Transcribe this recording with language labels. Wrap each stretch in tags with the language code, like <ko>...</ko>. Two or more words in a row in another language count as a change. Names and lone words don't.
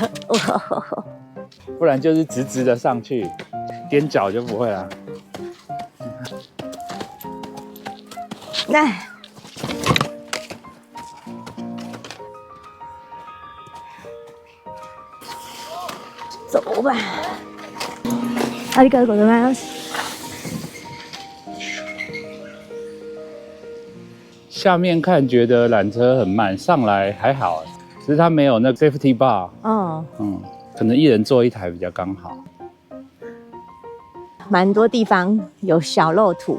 <zh>不然就是直直的上去，踮脚就不会了。那走吧。</zh> <ja>ありがとうございます。</ja> <zh>下面看觉得缆车很慢，上来还好，只是它没有那个</zh> <en>safety bar。</en> <zh>可能一人坐一台比较刚好。蛮多地方有小漏土，</zh>